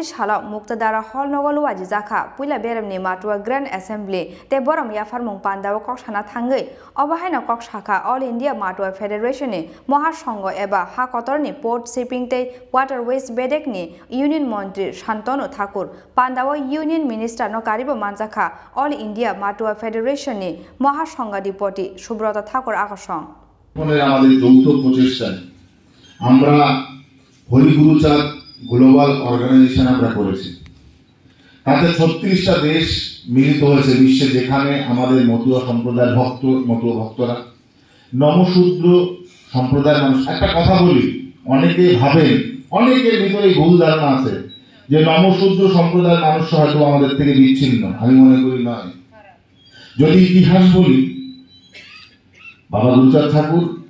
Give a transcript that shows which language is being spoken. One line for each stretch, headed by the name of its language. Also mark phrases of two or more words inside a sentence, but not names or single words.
Kok Borok: Shala Muktadara Hall Nogolu Aji Zaka Pula Berem ni Matua Grand Assembly te borom yafarmung pandawa koksana thangei obahaina kokshaka All India Matua Federation ni Mohashongo eba hakotorni Port Shipping te Waterways Bedek ni Union Montri Shantanu Thakur Pandawa
English: Union Minister
Kok Borok: no karibo manjaka All India Matua Federation ni Mohashonga Dipoti Shubrata Thakur আকর্ষণ
Bangla: আমাদের যৌথ প্রচেষ্টায় আমরা হরিগুরুচাঁদ গ্লোবাল অর্গানাইজেশন আমরা করেছি তাতে 36টা দেশ মিলিত হয়েছে বিশ্বে যেখানে আমাদের মতুয়া সম্প্রদায়ের মতুয়া ভক্তরা নমশূদ্র সম্প্রদায়ের মানুষ একটা কথা বলি অনেকে ভাবেন অনেকের ভিতরে ভুল ধারণা আছে যে নমশূদ্র সম্প্রদায়ের মানুষ হয়তো আমাদের থেকে বিচ্ছিন্ন আমি মনে করি নয় যদি ইতিহাস বলি বাবা গুরুচাঁদ ঠাকুর